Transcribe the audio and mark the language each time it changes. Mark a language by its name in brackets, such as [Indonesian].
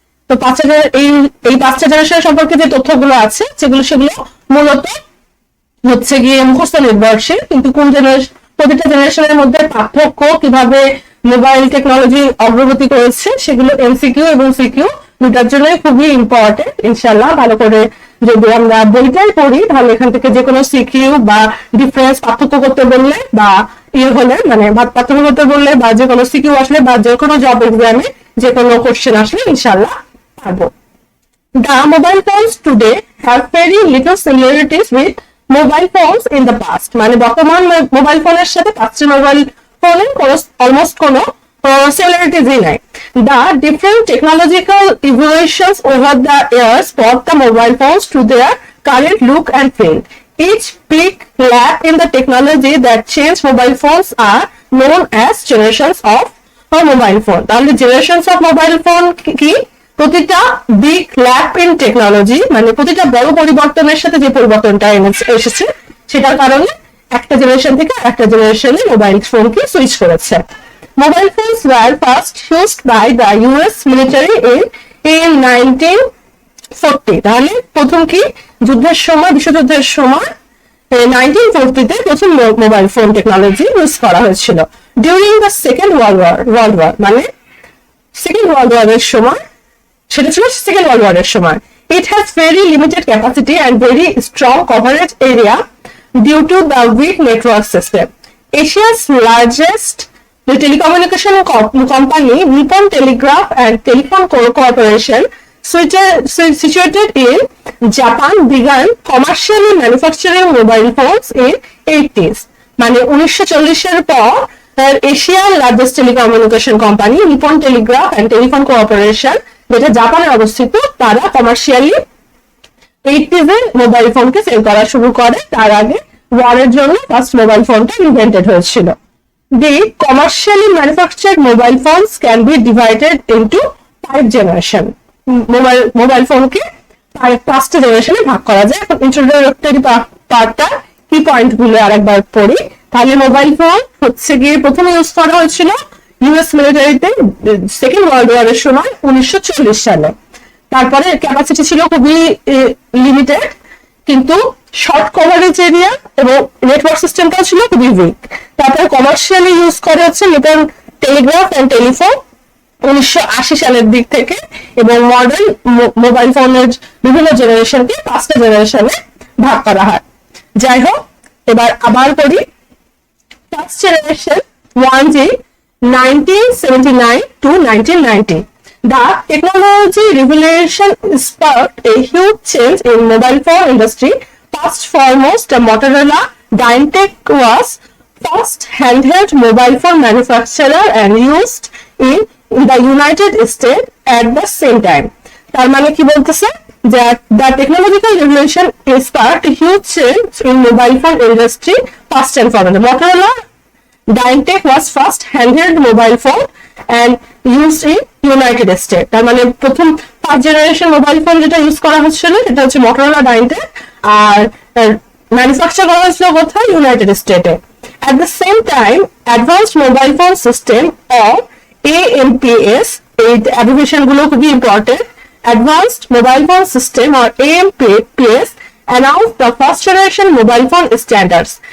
[Bangla] তো এই 5টা জেনারেশন সম্পর্কে যে তথ্যগুলো আছে সেগুলো মূলত হচ্ছে গিয়ে মুখস্থ নির্ভরশীল, কিন্তু প্রতিটা জেনারেশনের মধ্যে পার্থক্য, কিভাবে মোবাইল টেকনোলজি অগ্রগতি করেছে, সেগুলো এমসিকিউ এবং সিকিউ দুটার জন্যই খুবই ইম্পর্টেন্ট। ইনশাল্লাহ ভালো করে যদি আমরা বইটাই পড়ি তাহলে এখান থেকে যে কোনো সিকিউ বা ডিফারেন্স পার্থক্য করতে বললে বা হলে মানে পার্থক্য করতে বললে বা যে কোনো সিকিউ আসলে বা যে কোনো জব এক্সামে যে কোনো কোশ্চেন আসলে ইনশাল্লাহ পারবো। [English] The mobile phones today have very little similarities with mobile phones in the past. [Bangla] মানে বর্তমান মোবাইল ফোনের সাথে পাঁচটা মোবাইল ফোনের অলমোস্ট কোনো similarities নাই। [English] The different technological evolutions over the years brought the mobile phones to their current look and feel. Each big leap in the technology that changed mobile phones are known as generations of mobile phone. [Bangla] তাহলে [English] generations of mobile phone [Bangla] কি? প্রতিটা big lap in technology, মানে প্রতিটা বড় পরিবর্তনের সাথে যে পরিবর্তনটা এসেছে সেটার কারণে একটা জেনারেশন থেকে একটা জেনারেশনে মোবাইল ফোনকে সুইচ করেছে। [English] Mobile phones were first used by the US military in 1940। [Bangla] তাহলে প্রথম কি যুদ্ধের সময়, বিশ্বযুদ্ধের সময় 1940-তে প্রথম মোবাইল ফোন টেকনোলজি ইউজ করা হয়েছিল। [English] during the second world war [Bangla] মানে সেকেন্ড ওয়ার্ল্ড ওয়ারের সময়, সেটা ছিল সেকেন্ড ওয়ার্ল্ড ওয়ারের সময়। [English] It has very limited capacity and very strong coverage area due to the weak network system. Asia's largest telecommunication company, Nippon Telegraph and Telephone Corporation, situated in Japan, began commercially manufacturing mobile phones in 80s. [Bangla] মানে 1940-এর পর এশিয়ার largest telecommunication company Nipon Telegraph and telephone cooperation, যেটা জাপানে অবস্থিত, তারা commercially 80s-এ mobile ফোনকে sell করা শুরু করে। তার আগে ওয়ারের জন্য ফার্স্ট মোবাইল ফোনটা ইনভেন্টেড হয়েছিল। [English] The commercially manufactured mobile phones can be divided into 5 generation. [Bangla] Mobile ফোনকে 5টা জেনারেশনে ভাগ করা যায়। এখন ইন্ট্রোডাক্টরি পার্টটা কি পয়েন্ট গুলো আরেকবার পড়ি। তাহলে মোবাইল ফোন হচ্ছে গিয়ে প্রথমে ইউজ করা হয়েছিল ইউএস মিলিটারিতে সেকেন্ড ওয়ার্ল্ড ওয়ারের সময় 1940 সালে। তারপরে ক্যাপাসিটি ছিল খুবই লিমিটেড, কিন্তু শর্ট কভারেজ এরিয়া এবং নেটওয়ার্ক সিস্টেমটাও ছিল খুবই উইক। তারপরে কমার্শিয়ালি ইউজ করা হচ্ছে নিপন টেলিগ্রাফ এন্ড টেলিফোন 1980 সালের দিক থেকে, এবং মডার্ন মোবাইল ফোনের বিভিন্ন জেনারেশনকে 5টা জেনারেশনে ভাগ করা হয়। যাই হোক, এবার আবার করি। First generation 1G 1979 to 1990. [English] The technology revolution sparked a huge change in mobile phone industry. First foremost, Motorola Dynatek was first handheld mobile phone manufacturer and used in the United States at the same time. [Bangla] তার মানে কি বলতেছে? [English] That the technological revolution sparked a huge change in mobile phone industry. First and foremost, Motorola Dynatek was first handheld mobile phone and used in United States. [Bangla] তার মানে প্রথম 5 generation mobile phone যেটা use করা হচ্ছিল সেটা হচ্ছে Motorola Dynatek, আর manufacture করা হয়েছিল কোথায়? ইউনাইটেড স্টেটে। [English] At the same time, advanced mobile phone system or AMPS, [Bangla] এই অ্যাব্রিভিয়েশন গুলো খুবই important. [English] Advanced mobile phone system or AMPS announced the first generation mobile phone standards.